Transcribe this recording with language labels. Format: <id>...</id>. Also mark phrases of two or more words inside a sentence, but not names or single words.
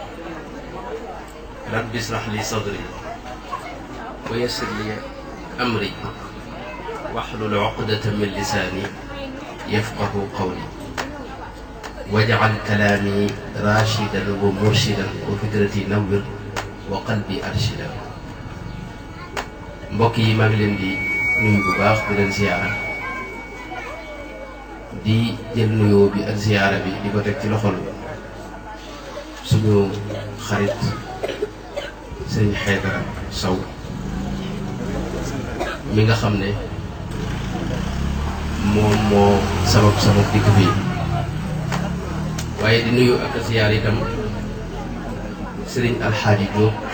<ar>رب اشرح لي صدري ويسر لي أمري واحلل عقدة من لساني يفقه قولي واجعل كلامي راشدا ومرشدا وفكرتي نور وقلبي أرشدا.</ar> <wo>mbokk yi maa ngi leen di nuyu bu baax di leen ziyaara di jël nuyoo bi ak ziyaara bi di ko teg ci loxol suñu xarit sëriñ Xaydara Sow mi nga xam ne moom moo sabab dikk fii waaye di nuyu ak ziyaar itam sëriñ Alxaaji Jóob</wo>